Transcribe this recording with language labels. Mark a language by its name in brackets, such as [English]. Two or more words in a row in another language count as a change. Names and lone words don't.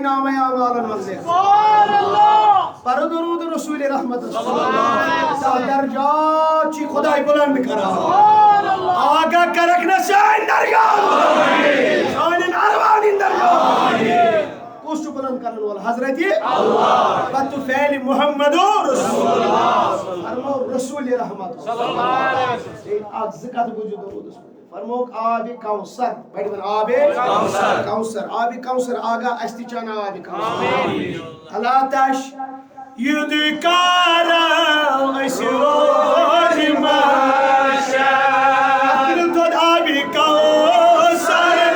[Kashmiri] نامے اعمالن منٛز پرو درود رسول رحمت 10 درجات چھِ خداے بلند کران آگاہ کرکھ نہ سٲنۍ درجات سانٮ۪ن ارواحن درجات کُس چھُ بلند کرن وول حضرت اللہ پتہٕ فعلِ محمد رسول فرمو رسول رحمت اکھ زٕ کتھ بوٗزِو درودس فرموکھ آبِ کوثر بڑِ ون آبِ کوثر آبِ کوثر آگاہ اسہِ تہِ چھِ انان آبِ کوثر اللہ تش یُد کارو أسۍ روزِ ماشا دۄد آبِ کوثر